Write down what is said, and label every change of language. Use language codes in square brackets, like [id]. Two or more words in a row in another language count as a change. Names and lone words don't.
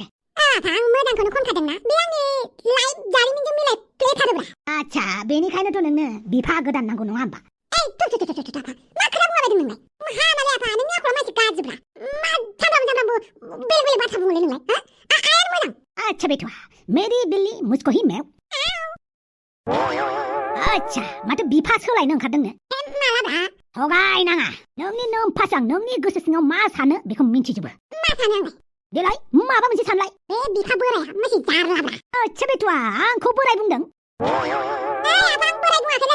[brx] आं मोजांखौनो खनखादोंना बे आंनि लाइफ जारिमिनजों मिलायफ्लेथारोब्रा आच्छा बेनिखायनोथ' नोंनो बिफा गोदान नांगौ नङा होमबा मा खोथा बुंलाबायदों नोंलाय हामालै आफा नोंनि आखला मानसि गाज्रिब्रा मा सामफ्रामबो बेलेग बाथ्रा बुंलै नोंलाय आइयानो मोजां [hi] अच्छा बेटवा मेरी बिल्ली मुझको ही मैव अच्छा [brx] माथो बिफा सोलायनो ओंखारदोंनो मालाब्रा थगायनाङा नोंनि नोमफासां नोंनि गोसो सिङाव मा सानो बेखौ मिन्थिजोबो मा सानो आंलाय देलाय माबा मोनसे सानलाय बे बिफा बोराया मोनसे जारलाब्रा [hi] अच्छा बेटवा [brx] आंखौ बोराय बुंदों आं बोराय बुङाखैलै